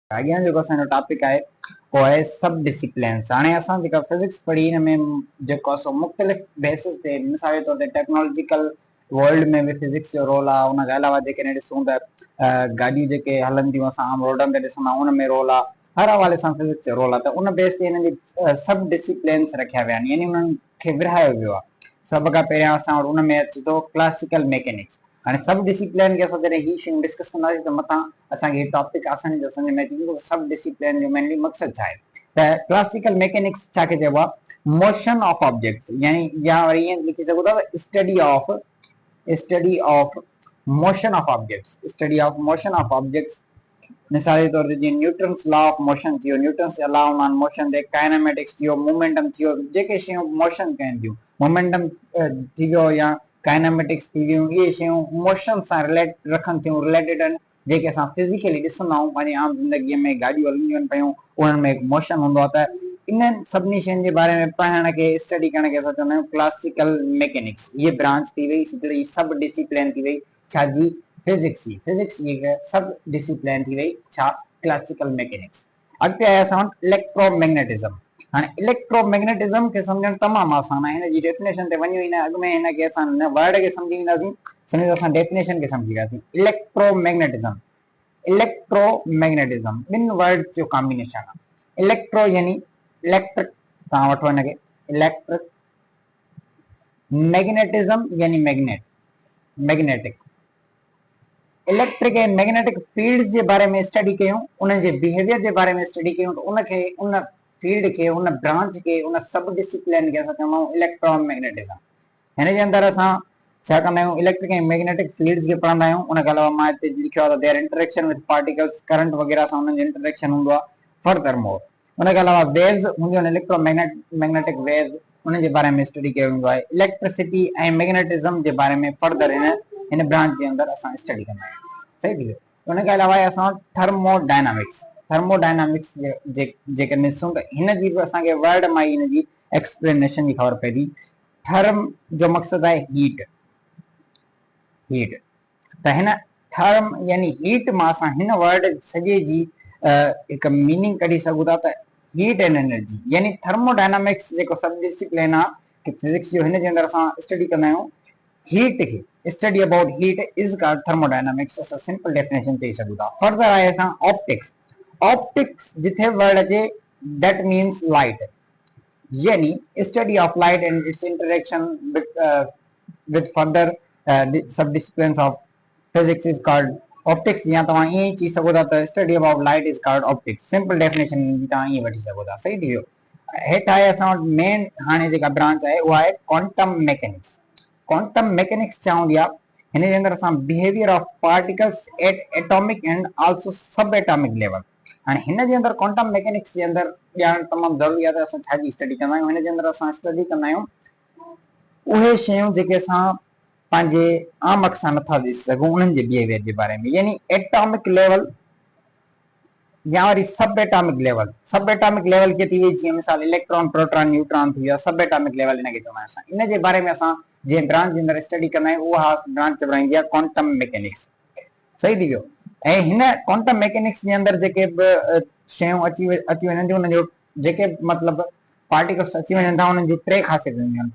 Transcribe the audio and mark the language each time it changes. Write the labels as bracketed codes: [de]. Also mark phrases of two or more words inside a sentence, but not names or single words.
[sd] अॻियां जेको असांजो टॉपिक आहे वो आहे [en] sub disciplines. [sd] हाणे असां जेका फिजिक्स पढ़ी हिन में जेको असां मुख़्तलिफ़ बेसिस ते मिसाल जे तौर ते [en] technological world [sd] में भी फिजिक्स जो रोल आहे। उन खां अलावा जेकॾहिं ॾिसूं त गाॾियूं जेके हलनि थियूं असां आम रोडनि ते ॾिसंदा आहियूं उन में रोल आहे, हर हवाले सां फिजिक्स जो रोल आहे। त उन बेस ते हिननि जी [en] sub disciplines [sd] रखिया विया आहिनि, यानी उन्हनि खे विरहायो वियो आहे। सभ खां पहिरियां असां वटि उन में अचे थो [en] classical mechanics. [sd] हाणे [en] sub discipline [sd] खे असां जॾहिं ही शयूं डिस्कस कंदासीं त मथां असांखे टॉपिक आसानी सां सम्झ में अची वेंदो। [en] sub discipline [sd] जो मेनली मक़सद छा आहे त [en] classical mechanics [sd] छा खे चइबो आहे, [en] motion of objects, [sd] यानी या वरी ईअं लिखी सघो था [en] study of motion of objects, study of motion of objects. [sd] मिसाल जे तौर ते जीअं [en] Newton's law of motion [sd] थियो, न्यूटन्स जा लॉ हूंदा आहिनि मोशन ते, काइनेमेटिक्स थियो, मोमेंटम थियो, जेके शयूं मोशन कनि थियूं, मोमेंटम थी वियो या काइनेमेटिक्स थी वियूं, इहे शयूं मोशन सां रिलेट रखनि थियूं, रिलेटेड आहिनि, जेके असां फिज़िकली ॾिसंदा आहियूं पंहिंजी आम ज़िंदगीअ में। गाॾियूं हलंदियूं आहिनि पियूं, उन्हनि में मोशन हूंदो आहे। त इन्हनि सभिनी शयुनि जे बारे में पढ़ण खे, स्टडी करण खे असां चवंदा आहियूं [en] classical mechanics. [sd] ये ब्रांच थी वई, हिकिड़ी [en] sub discipline [sd] थी वई छाजी, फिजिक्स जी। फिजिक्स जी [en] sub discipline [sd] थी वई छा, [en] classical mechanics. [sd] अॻिते आहे असां वटि इलेक्ट्रोमैग्नेटिज्म। हाणे इलेक्ट्रोमैग्नेटिज्म खे सम्झणु तमामु आसान आहे। हिन जी डेफिनेशन ते वञूं ई न, अॻु में हिन खे असां वर्ड खे सम्झी वेंदासीं, सम्झो असां डेफिनेशन खे सम्झी वियासीं। इलेक्ट्रोमैग्नेटिज्म ॿिनि वर्ड्स जो कॉम्बिनेशन आहे। इलेक्ट्रो यानी इलेक्ट्रिक, तव्हां वठो हिनखे इलेक्ट्रिक, मैग्नेटिज्म यानी मैग्नेटिक। इलेक्ट्रिक ऐं [en] magnetic fields [sd] जे बारे में स्टडी कयूं, उन्हनि जे बिहेवियर जे बारे में स्टडी कयूं, त उनखे, उन फील्ड खे, उन ब्रांच खे, उन [en] sub discipline [sd] खे असां चवंदा आहियूं इलेक्ट्रोमैग्नेटिज्म। हिन जे अंदरि असां छा कंदा आहियूं, इलेक्ट्रिक ऐं [en] magnetic fields [sd] खे पढ़ंदा आहियूं। उन खां अलावा मां हिते लिखियो आहे त [en] their interaction with particles, [sd] करंट वग़ैरह सां उन्हनि जो इंटरेक्शन हूंदो आहे। [en] furthermore [sd] उन खां अलावा वेव्स हूंदियूं आहिनि, [en] electromagnetic waves, [sd] उन जे बारे में स्टडी कयो वेंदो आहे। इलेक्ट्रिसिटी ऐं मैग्नेटिज्म जे बारे में फर्दर हिन ब्रांच जे अंदरि असां स्टडी कंदा आहियूं। सही थी वियो। उन खां अलावा असां थर्मोडायनामिक्स जेकॾहिं ॾिसूं त हिन जी बि असांखे वर्ड मां ई हिन जी एक्सप्लेनेशन जी ख़बर पए थी। थर्म जो मक़सदु आहे हीट। त हिन थर्म यानी हीट मां असां हिन वर्ड सॼे जी हिकु मीनिंग कढी सघूं था त [en] heat and energy, [sd] यानी थर्मोडायनामिक्स जेको [en] sub discipline [sd] आहे फिजिक्स जो, हिन जे अंदरि असां स्टडी कंदा आहियूं हीट खे। [en] study about heat is called thermodynamics, असां simple definition [sd] चई सघूं था। [en] फर्दर [sd] आहे असां [en] optics जिथे word अचे that means light, यानी study of light and its interaction with further sub disciplines of physics is called optics। [sd] या तव्हां ईअं ई चई सघो था त [en] study about light is called optics. simple definition [sd] तव्हां ईअं वठी सघो था। सही थी वियो। हेठि आहे असां वटि मेन हाणे जेका ब्रांच आहे उहा आहे [en] quantum mechanics. quantum mechanics [sd] छा हूंदी आहे, हिन जे अंदरि असां [en] behavior of particles at atomic and also sub atomic level. [sd] हाणे हिन जे अंदरि [en] quantum mechanics [sd] जे अंदरि ॼाण तमामु ज़रूरी आहे त असां छाजी स्टडी कंदा आहियूं। हिन जे अंदरि असां स्टडी कंदा आहियूं उहे शयूं जेके असां पंहिंजे आम अख सां नथा ॾिसी सघूं, उन्हनि जे बिहेवियर जे बारे में, यानी [en] atomic level [sd] या वरी [en] sub atomic level. sub atomic level [sd] के थी वई जीअं मिसाल इलेक्ट्रॉन, प्रोटॉन, न्यूट्रॉन थी विया, [en] sub atomic level [sd] इनखे चवंदा आहियूं असां। इन जे बारे में असां जीअं ब्रांच जे अंदरि स्टडी कंदा आहियूं, उहा ब्रांच चवंदी आहे [en] quantum mechanics. [sd] सही थी वियो। ऐं हिन [en] quantum mechanics [sd] जे अंदरि जेके बि शयूं अची वञनि थियूं, उन्हनि जो जेके मतिलबु पार्टिकल्स अची वञनि था, उन्हनि जी टे ख़ासियतूं हूंदियूं आहिनि।